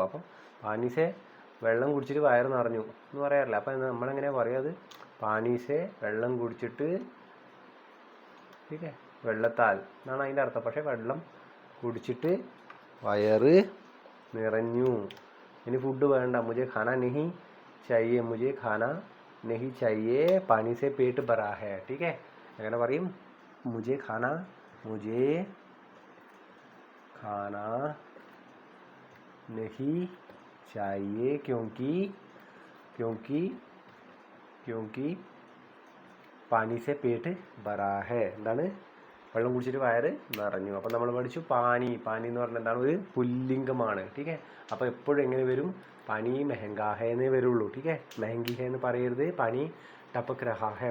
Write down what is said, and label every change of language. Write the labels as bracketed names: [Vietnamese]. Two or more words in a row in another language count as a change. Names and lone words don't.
[Malayalam] അപ്പം പാനീസെ വെള്ളം കുടിച്ചിട്ട് വയറ് നിറഞ്ഞു എന്ന് പറയാറില്ല. അപ്പം നമ്മളെങ്ങനെയാണ് പറയുക? അത് പാനീസെ വെള്ളം കുടിച്ചിട്ട്, ടീക്കേ, വെള്ളത്താൽ എന്നാണ് അതിൻ്റെ അർത്ഥം. പക്ഷേ വെള്ളം കുടിച്ചിട്ട് വയറ് നിറഞ്ഞു. ഇനി ഫുഡ് വേണ്ട, [Hindi] മുझे खाना नहीं चाहिए, मुझे खाना नहीं चाहिए, पानी से पेट भरा है. [Malayalam] ടീക്കേ, എങ്ങനെ പറയും? [Hindi] മുझे खाना नहीं चाहिए क्योंकि पानी से पेट भरा है. എന്താണ്? [Malayalam] വെള്ളം കുടിച്ചിട്ട് വയറ് നിറഞ്ഞു. അപ്പം നമ്മൾ പഠിച്ചു പാനി എന്ന് പറഞ്ഞാൽ എന്താണ്? ഒരു പുല്ലിംഗമാണ്. ടീക്കേ, അപ്പോൾ എപ്പോഴും എങ്ങനെ വരും? [Hindi] पानी महंगा है [Malayalam] എന്നേ വരുള്ളൂ. ടീക്കേ, [Hindi] महंगी है [Malayalam] എന്ന് പറയരുത്. [Hindi] पानी टपक रहा है.